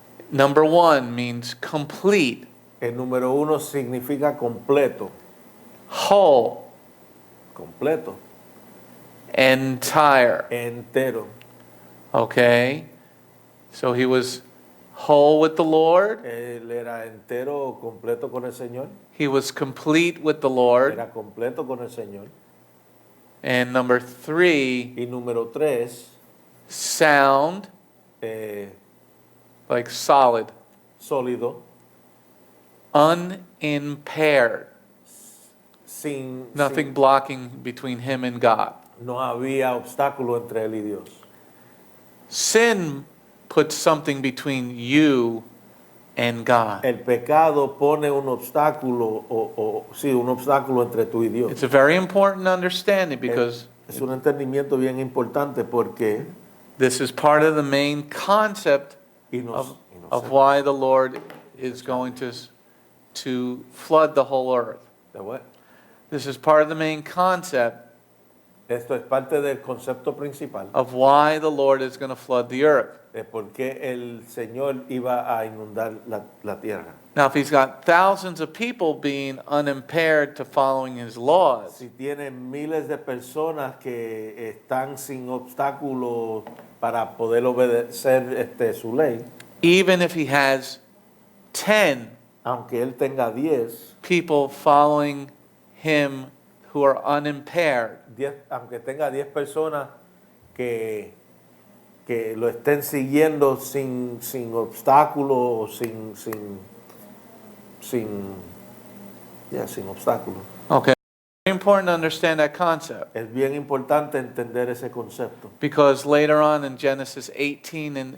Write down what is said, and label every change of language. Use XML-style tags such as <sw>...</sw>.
<en>Number 1 means complete,</en> <es>El número 1 significa completo.</es> <en>whole,</en> <es>Completo.</es> <en>entire.</en> <es>Entero.</es> <en>Okay. So he was whole with the Lord.</en> <es>Él era entero o completo con el Señor.</es> <en>He was complete with the Lord.</en> <es>Era completo con el Señor.</es> <en>And number 3,</en> <es>Y número 3,</es> <en>sound, like solid,</en> <es>sólido,</es> <en>unimpaired. Nothing</en> <es>sin</es> <en>blocking between him and God.</en> <es>no había obstáculo entre él y Dios.</es> <en>Sin puts something between you and God.</en> <es>El pecado pone un obstáculo un obstáculo entre tú y Dios.</es> <en>It's a very important understanding because</en> <es>Es un entendimiento bien importante porque</es> <en>this is part of the main concept of why the Lord is going to flood the whole earth. This is part of the main concept</en> <es>Esto es parte del concepto principal</es> <en>of why the Lord is going to flood the earth.</en> <es>de por qué el Señor iba a inundar la tierra.</es> <en>Now, if he's got thousands of people being unimpaired to following his laws,</en> <es>Si tiene miles de personas que están sin obstáculos para poder obedecer su ley,</es> <en>even if he has 10</en> <es>aunque él tenga 10,</es> <en>people following him who are unimpaired,</en> <es>aunque tenga 10 personas que lo estén siguiendo sin obstáculos, sin obstáculos.</es> <en>okay, very important to understand that concept</en> <es>Es bien importante entender ese concepto,</es> <en>because later on in Genesis 18</en>